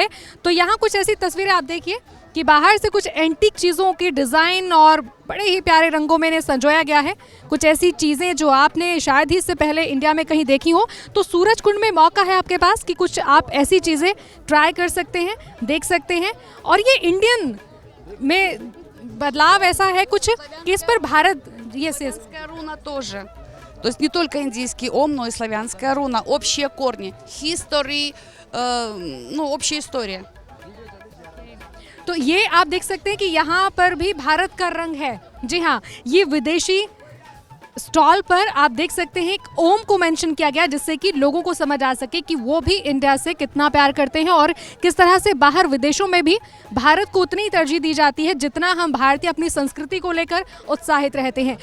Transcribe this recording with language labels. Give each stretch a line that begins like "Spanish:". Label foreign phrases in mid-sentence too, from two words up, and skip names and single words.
Hindi: तो यहाँ कुछ ऐसी तस्वीरें आप देखिए कि बाहर से कुछ एंटीक चीज़ों की डिज़ाइन और बड़े ही प्यारे रंगों में इन्हें संजोया गया है, कुछ ऐसी चीज़ें जो आपने शायद ही इससे पहले इंडिया में कहीं देखी हो। तो सूरजकुंड में मौका है आपके पास कि कुछ आप ऐसी चीज़ें ट्राई कर सकते हैं, देख सकते हैं। और ये इंडियन में बदलाव ऐसा है कुछ कि इस पर भारत
Russian: Славянская руна тоже. То есть не только индийский ом, но и славянская руна. Общие корни. History, общая история.
Hindi: तो ये आप देख सकते हैं कि यहाँ पर भी भारत का रंग है। जी हाँ, ये विदेशी स्टॉल पर आप देख सकते हैं एक ओम को मेंशन किया गया, जिससे कि लोगों को समझ आ सके कि वो भी इंडिया से कितना प्यार करते हैं और किस तरह से बाहर विदेशों में भी भारत को उतनी तरजीह दी जाती है जितना हम भारतीय अपनी संस्कृति को लेकर उत्साहित रहते हैं।